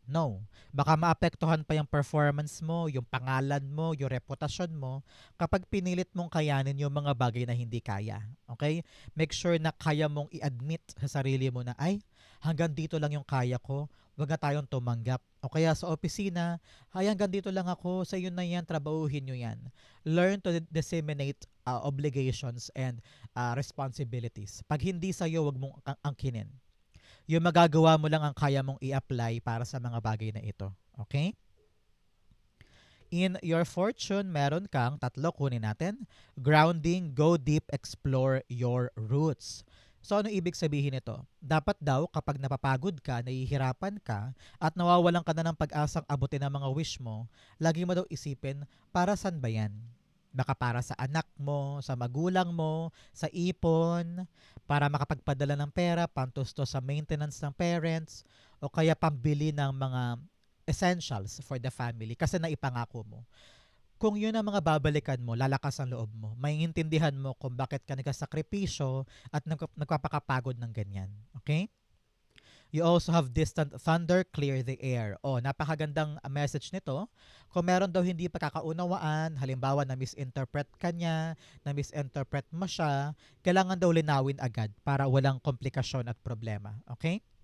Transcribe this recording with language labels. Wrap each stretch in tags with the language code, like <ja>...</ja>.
<tl>No. Baka maapektuhan pa yung performance mo, yung pangalan mo, yung reputasyon mo kapag pinilit mong kayanin yung mga bagay na hindi kaya. Okay?</tl> <en>Make sure</en> <tl>na kaya mong i-admit sa sarili mo na, ay, hanggang dito lang yung kaya ko. Huwag na tayong tumanggap. O kaya sa opisina, ay, hanggang dito lang ako, sa iyo na yan, trabahuhin nyo yan.</tl> <en>Learn to disseminate obligations and responsibilities.</en> <tl>Pag hindi sa'yo, wag mong angkinin. Yung magagawa mo lang ang kaya mong i-apply para sa mga bagay na ito. Okay?</tl> <en>In your fortune,</en> <tl>meron kang tatlo, kunin natin.</tl> <en>Grounding, go deep, explore your roots.</en> <tl>So ano ibig sabihin nito? Dapat daw kapag napapagod ka, nahihirapan ka, at nawawalan ka na ng pag-asang abutin ang mga wish mo, lagi mo daw isipin, para saan ba yan? Baka para sa anak mo, sa magulang mo, sa ipon, para makapagpadala ng pera, pantusto sa maintenance ng parents, o kaya pambili ng mga essentials</tl> <en>for the family</en> <tl>kasi naipangako mo. Kung yun ang mga babalikan mo, lalakas ang loob mo. Maiintindihan mo kung bakit ka nagkasakripisyo at nagpapakapagod ng ganyan. Okay?</tl> <en>You also have distant thunder, clear the air.</en> <tl>Oh, napakagandang message nito. Kung meron daw hindi pagkakaunawaan, halimbawa na misinterpret ka niya, na misinterpret mo siya, kailangan daw linawin agad para walang komplikasyon at problema. Okay?</tl>